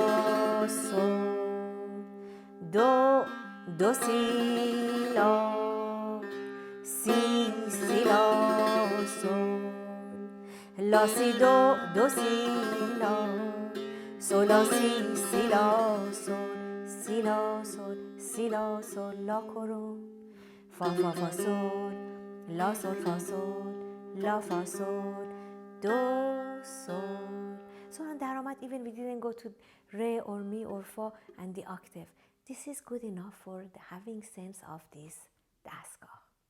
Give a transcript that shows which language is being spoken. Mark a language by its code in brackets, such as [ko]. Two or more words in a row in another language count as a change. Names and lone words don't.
[en] sol, do, si, la, si, la, sol, la, si, do, si, la, sol, la, si, la, sol, si, la, sol, si, la, sol, la, coron, fa, fa, fa, sol, la, sol, fa, sol, la, fa, sol, do, sol, So on درآمد, even we didn't go to re or mi or fa and the octave. This is good enough for having sense of this Dastgah.